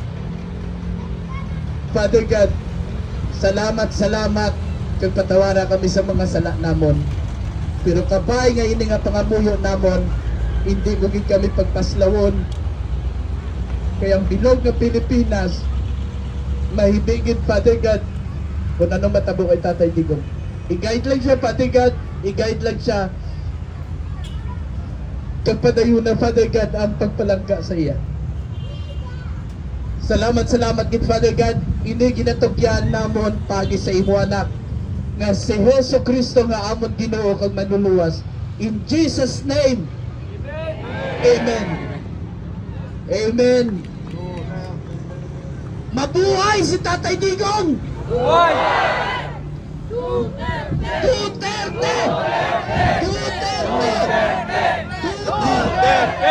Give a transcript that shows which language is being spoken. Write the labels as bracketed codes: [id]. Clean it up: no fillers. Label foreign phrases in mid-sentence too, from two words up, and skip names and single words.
[en] Father God, [hil] salamat kag patawara kami sa mga sala namon. Pero kabay nga ini nga pangamuyo namon, hindi mo gid kami pagpaslawon. Kaya ang bilog na Pilipinas, mahibigin, [en] Father God, [hil] kung ano matabo kay Tatay Digong. I-guide lang siya, [en] Father God, [hil] i-guide lang siya. Kapadayo na, [en] Father God, [hil] ang pagpalangga sa iya. Salamat gid [en] Father God, [hil] ini ginatugyan namon pagi sa imo anak nga si Hesus Kristo nga amon Ginoo kag manluluwas. [en] In Jesus name. Amen. Amen. [tl] Mabuhay si Tatay Digong! Buhay! Duterte! Duterte! Duterte!